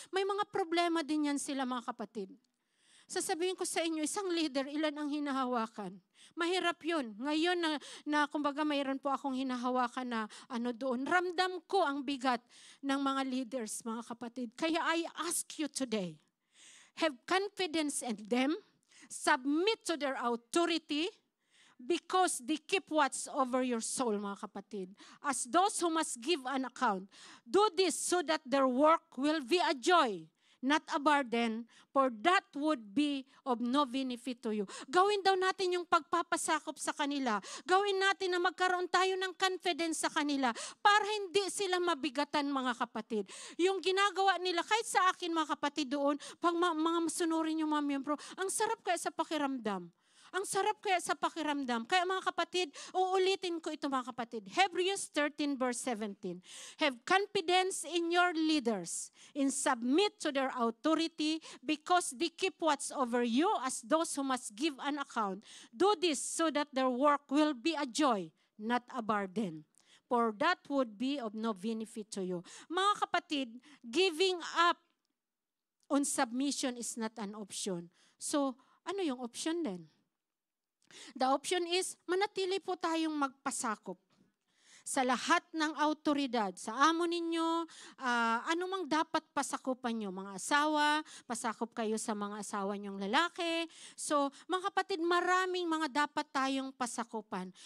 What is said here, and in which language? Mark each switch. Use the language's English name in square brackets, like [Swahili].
[Filipino] May mga problema din yan sila, mga kapatid. Sasabihin ko sa inyo, isang leader, ilan ang hinahawakan? Mahirap yun. Ngayon na kumbaga mayroon po akong hinahawakan na doon, ramdam ko ang bigat ng mga leaders, mga kapatid. [English] Kaya I ask you today, have confidence in them, submit to their authority, because they keep watch over your soul, [Filipino] mga kapatid. [English] As those who must give an account, do this so that their work will be a joy, not a burden, for that would be of no benefit to you. [Filipino] Gawin daw natin yung pagpapasakop sa kanila. Gawin natin na magkaroon tayo ng confidence sa kanila para hindi sila mabigatan, mga kapatid. Yung ginagawa nila, kahit sa akin, mga kapatid, doon, pag mga masunurin yung mga miyembro, ang sarap kaya sa pakiramdam. Ang sarap kaya sa pakiramdam. Kaya mga kapatid, uulitin ko ito, mga kapatid. [English] Hebrews 13 verse 17. Have confidence in your leaders and submit to their authority because they keep watch over you as those who must give an account. Do this so that their work will be a joy, not a burden. For that would be of no benefit to you. [Filipino] Mga kapatid, [English] giving up on submission is not an option. [Filipino] So, ano yung option din? [English] The option is, [Filipino] manatili po tayong magpasakop sa lahat ng autoridad, sa amo ninyo, anumang dapat pasakupan nyo, mga asawa, pasakop kayo sa mga asawa nyong lalaki. So, mga kapatid, maraming mga dapat tayong pasakupan.